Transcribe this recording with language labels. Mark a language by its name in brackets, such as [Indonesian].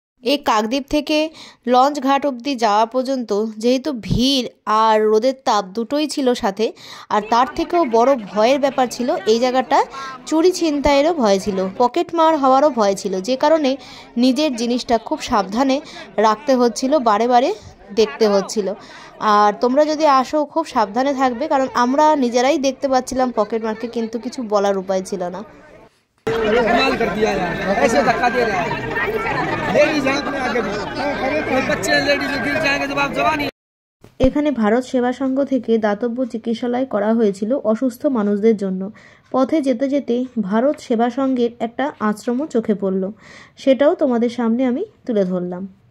[Bangla] এই কাকদ্বীপ থেকে লঞ্চ ঘাট অবধি যাওয়া পর্যন্ত যেহেতু ভিড় আর রোদের তাপ দুটোই ছিল সাথে, আর তার থেকেও বড় ভয়ের ব্যাপার ছিল এই জায়গাটা চুরি ছিনতাইয়েরও ভয় ছিল, পকেট মার হওয়ারও ভয় ছিল, যে কারণে নিজের জিনিসটা খুব সাবধানে রাখতে হচ্ছিল, বারে বারে দেখতে হচ্ছিল। আর তোমরা যদি আসো খুব সাবধানে থাকবে, কারণ আমরা নিজেরাই দেখতে পাচ্ছিলাম পকেট মারকে, কিন্তু কিছু বলার উপায় ছিল না। [Hindi] कर दिया यार, ऐसे धक्का दे रहा है। लेडीज हैं अपने आगे भी, कोई बच्चे लेडीज गिर जाएंगे जब आप जवानी। [Bangla] এখানে ভারত সেবা সংঘ থেকে দাতব্য চিকিৎসালয় করা হয়েছিল অসুস্থ মানুষদের জন্য। পথে যেতে যেতে ভারত সেবা সংঘের একটা আশ্রমও চোখে পড়ল, সেটাও তোমাদের সামনে আমি তুলে ধরলাম।